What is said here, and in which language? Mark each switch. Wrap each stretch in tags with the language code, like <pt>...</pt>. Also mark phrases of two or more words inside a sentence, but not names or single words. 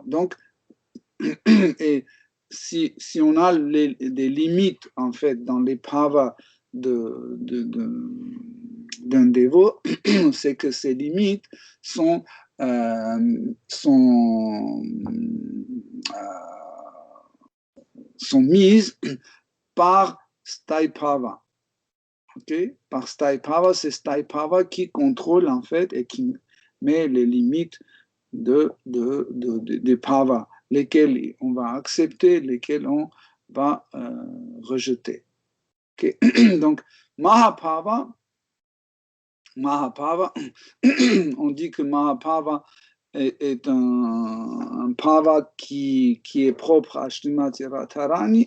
<fr>Donc, et si on a des limites en fait dans les bhavas d'un dévot, c'est que ces limites sont mises par Sthai Bhava. Okay? Par Sthai Bhava, c'est Sthai Bhava qui contrôle en fait et qui met les limites des bhavas, lesquels on va accepter, lesquels on va rejeter. Okay? Donc, Mahapava, on dit que Mahapava est un bhava qui est propre à Srimati Radharani.</fr>